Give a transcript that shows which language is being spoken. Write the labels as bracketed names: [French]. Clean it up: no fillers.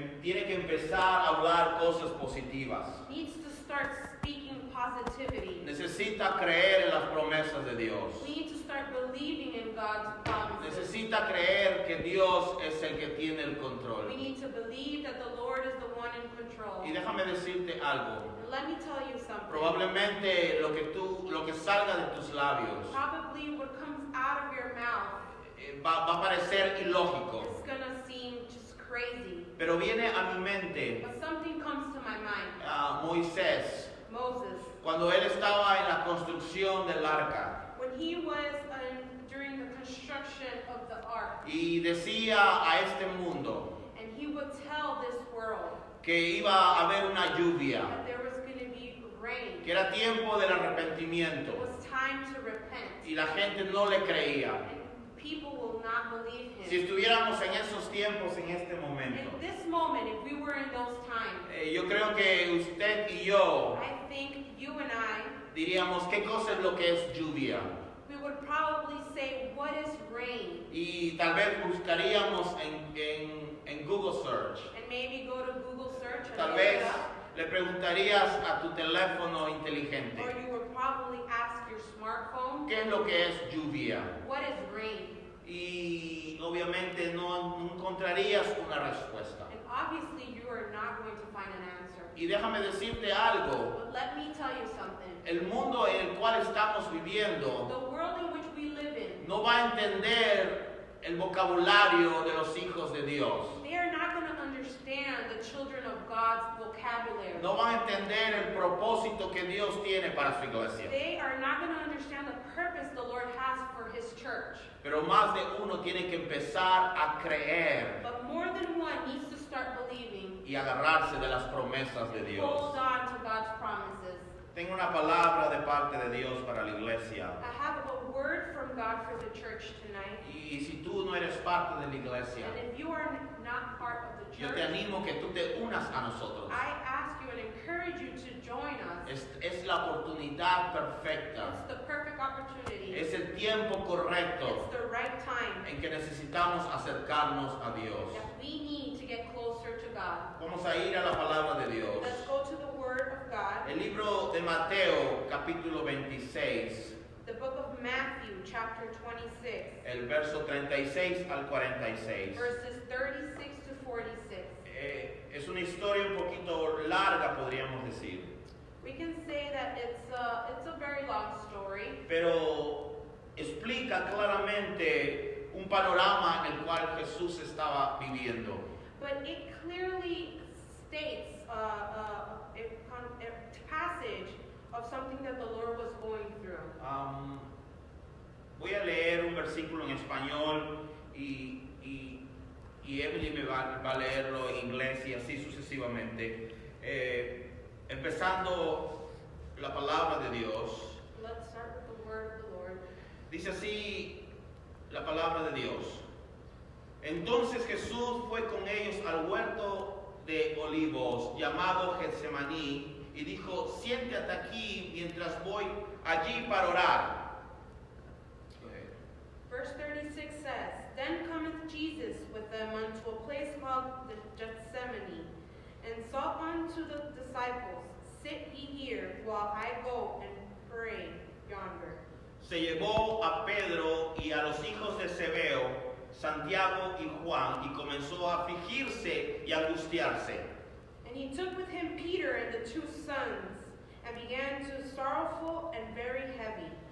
[Spanish] tiene que empezar a hablar cosas positivas. [English] needs to start speaking positivity. [Spanish] Necesita creer en las promesas de Dios. [English] We need to start believing in God's promises. [Spanish] Necesita creer que Dios es el que tiene el control. [English] We need to believe that the Lord is the one in control. [Spanish] Y déjame decirte algo. [English] And let me tell you something. [Spanish] Probablemente lo que salga de tus labios [English] Probably what comes out of your mouth [Spanish] va a parecer ilógico. [English] is gonna seem just crazy. [Spanish] Pero viene a mi mente [English] But something comes to my mind. [Spanish] Moisés, [English] Moses, [Spanish] cuando él estaba en la construcción del arca [English] when he was during the construction of the ark, [Spanish] y decía a este mundo [English] and he would tell this world [Spanish] que iba a haber una lluvia, [English] that there was going to be rain. [Spanish] que era tiempo del [English] It [Spanish] arrepentimiento [English] was time to repent. [Spanish] y la gente no le creía. [English] And people will not believe [Spanish] Si [English] him. [Spanish] estuviéramos en esos tiempos, en este momento, [English] In this moment, if we were in those times, [Spanish] yo creo que usted y yo [English] I think you and I, [Spanish] diríamos qué cosa es lo que es lluvia [English] we would probably say, what is rain? [Spanish] y tal vez buscaríamos en Google Search. [English] And maybe go to Google search and [Spanish] Tal [English] look [Spanish] vez [English] it up. [Spanish] le preguntarías a tu teléfono inteligente [English] Or you would probably ask your smartphone, [Spanish] qué es lo que es lluvia [English] what is rain? [Spanish] y obviamente no encontrarías una respuesta. [English] And obviously you are not going to find an answer. [Spanish] Y déjame decirte algo, [English] But let me tell you something. [Spanish] el mundo en el cual estamos viviendo [English] The world in which we live in [Spanish] no va a entender el vocabulario de los hijos de Dios. [English] They are not going to understand the children of God's vocabulary. [Spanish] No van a entender el propósito que Dios tiene para su iglesia. [English] They are not going to understand the purpose the Lord has for His church. [Spanish] Pero más de uno tiene que empezar a creer [English] But more than one needs to start believing, [Spanish] y agarrarse de las promesas de Dios. [English] hold on to God's promises. [Spanish] Tengo una palabra de parte de Dios para la iglesia. [English] I have a word from God for the church tonight. [Spanish] Y si tú no eres parte de la iglesia, [English] And if you are not part of the [Spanish] yo [English] church, [Spanish] te animo que tú te unas a nosotros. [English] I ask you and encourage you to join us. [Spanish] Es la oportunidad perfecta. [English] It's the perfect opportunity. [Spanish] Es el tiempo correcto [English] It's the right time [Spanish] en que necesitamos acercarnos a Dios. [English] that we need to get closer to God. [Spanish] Vamos a ir a la palabra de Dios. [English] Let's go to the Word of God. [Spanish] El libro de Mateo, capítulo 26, [English] The book of Matthew, chapter 26, [Spanish] el verso 36 al 46. [English] verses 36 to 46. [Spanish] Es una historia un poquito larga, podríamos decir, [English] We can say that it's a very long story, [Spanish] pero explica claramente un panorama en el cual Jesús estaba viviendo. [English] but it clearly states a passage of something that the Lord was going through. [Spanish] Voy a leer un versículo en español y Emily me va a leerlo en inglés y así sucesivamente. Empezando la palabra de Dios. [English] Let's start with the word of the Lord. [Spanish] Dice así la palabra de Dios. Entonces Jesús fue con ellos al huerto de olivos llamado Getsemaní y dijo, siéntate aquí mientras voy allí para orar. [English] Verse 36 says, Then cometh Jesus with them unto a place called the Gethsemane, and said unto the disciples, Sit ye here, while I go and pray yonder. [Spanish] Se llevó a Pedro y a los hijos de Zebeo, Santiago y Juan, y comenzó a afligirse y angustiarse. [English] And he took with him Peter and the 2 sons, and began to sorrowful and very heavy.